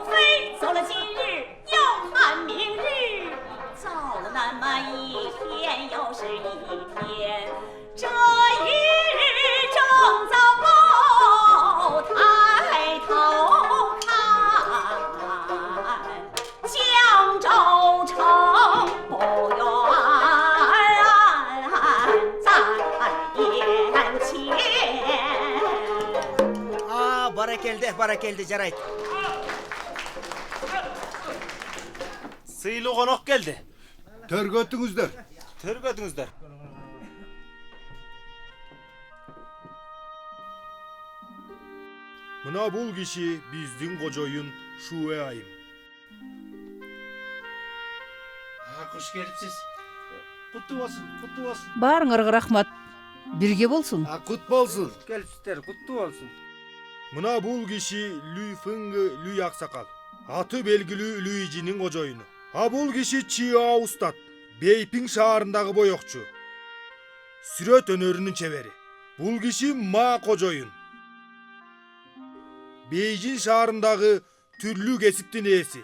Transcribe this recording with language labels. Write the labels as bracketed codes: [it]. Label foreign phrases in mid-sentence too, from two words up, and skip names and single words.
[zh] 非走了今日又盼明日，走了那么一天又是一天，这一日正糟糕，抬头看江州城不远在眼前。 [ky] Barakeldi, [kk] жарайт. Сыйлы қонақ келді. [ky] Төргөтүңүздөр. Төргөтүңүздөр. Мына бул киши биздин кожоюн Шуэ айым. [kk] Қош келіпсіз. Құтты болсын. [ky] Баарыңарга рахмат. Бирге болсун. Кут болсун. [kk] Келіпсіздер, құтты болсын. [ky] Мына бул киши Лүй Фыңгы Лүй Аксакал. Аты белгилүү Лүйжинин кожоюну. А бул киши Чиао Устат. Бейпиң шаарындагы боекчу. Сүрөт өнөрүнүн чебери. Бул киши Ма кожоюн. Бейжин шаарындагы түрлүү кесиптин ээси.